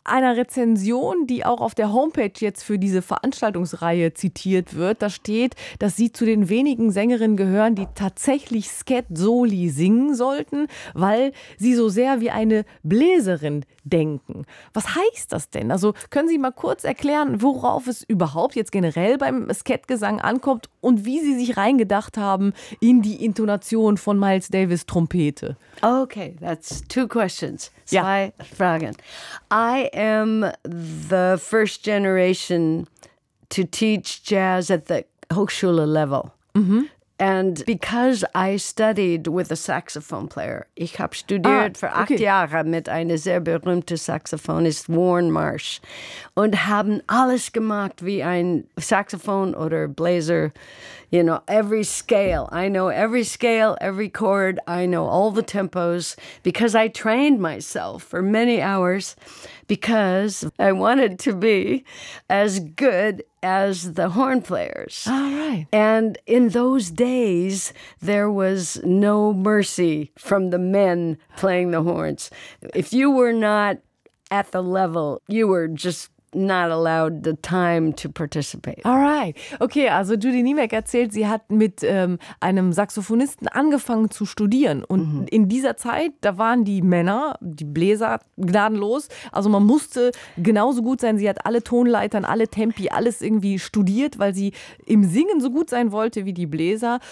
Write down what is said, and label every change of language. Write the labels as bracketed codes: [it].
[de] einer Rezension, die auch auf der Homepage jetzt für diese Veranstaltungsreihe zitiert wird, da steht, dass sie zu den wenigen Sängerinnen gehören, die tatsächlich Scat Soli singen sollten, weil sie so sehr wie eine Bläserin denken. Was heißt das denn? Also können Sie mal kurz erklären, worauf es überhaupt jetzt generell beim Scat-Gesang ankommt und wie Sie sich reingedacht haben in die Intonation von Miles Davis' Trompete? [en] Okay, that's two questions. [de] Zwei Fragen. [en] I am the first generation to teach jazz at the Hochschule level. And because I studied with a saxophone player, [de] ich habe studiert für acht Jahre mit einer sehr berühmten Saxophonist, Warren Marsh, und haben alles gemacht wie ein Saxophon oder Blazer, [en] you know, every scale. I know every scale, every chord, I know all the tempos, because I trained myself for many hours, because I wanted to be as good as the horn players. All right. And in those days, there was no mercy from the men playing the horns. If you were not at the level, you were just not allowed the time to participate. All right. [de] Okay, also Judy Niemek erzählt, sie hat mit einem Saxophonisten angefangen zu studieren. Und in dieser Zeit, da waren die Männer, die Bläser, gnadenlos. Also man musste genauso gut sein. Sie hat alle Tonleitern, alle Tempi, alles irgendwie studiert, weil sie im Singen so gut sein wollte wie die Bläser.